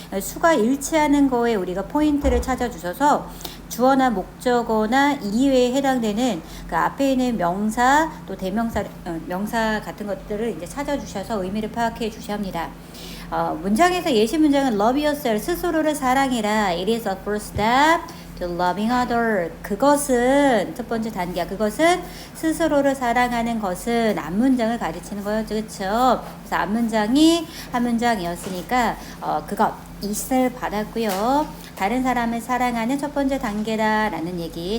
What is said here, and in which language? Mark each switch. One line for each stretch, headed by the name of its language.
Korean: 수가 일치하는 거에 우리가 포인트를 찾아주셔서 주어나 목적어나 이외에 해당되는 그 앞에 있는 명사 또 대명사 명사 같은 것들을 이제 찾아주셔서 의미를 파악해 주셔야 합니다. 문장에서 예시 문장은
English: love yourself
Korean: 스스로를 사랑해라.
English: It is a first step to loving other.
Korean: 그것은 첫 번째 단계야. 그것은 스스로를 사랑하는 것은 앞문장을 가르치는 거였죠. 그렇죠? 그래서 앞문장이 한 문장이었으니까 그것 it을 받았고요. 다른 사람을 사랑하는 첫 번째 단계다라는 얘기.